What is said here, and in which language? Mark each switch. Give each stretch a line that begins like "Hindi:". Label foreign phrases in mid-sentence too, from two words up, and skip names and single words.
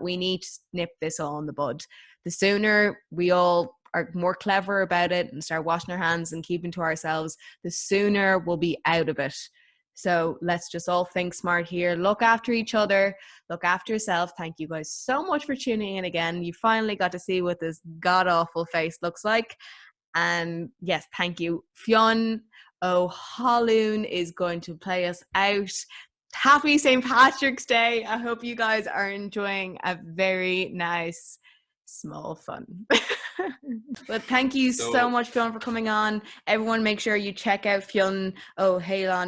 English: We need to nip this all in the bud. The sooner we all are more clever about it and start washing our hands and keeping to ourselves, the sooner we'll be out of it. So let's just all think smart here. Look after each other. Look after yourself. Thank you guys so much for tuning in again. You finally got to see what this god-awful face looks like. And yes, thank you. Fionn Ó hAlmhain is going to play us out. Happy St. Patrick's Day. I hope you guys are enjoying a very nice, small fun. But thank you so much, Fionn, for coming on. Everyone, make sure you check out Fionn Ó hAlmhain.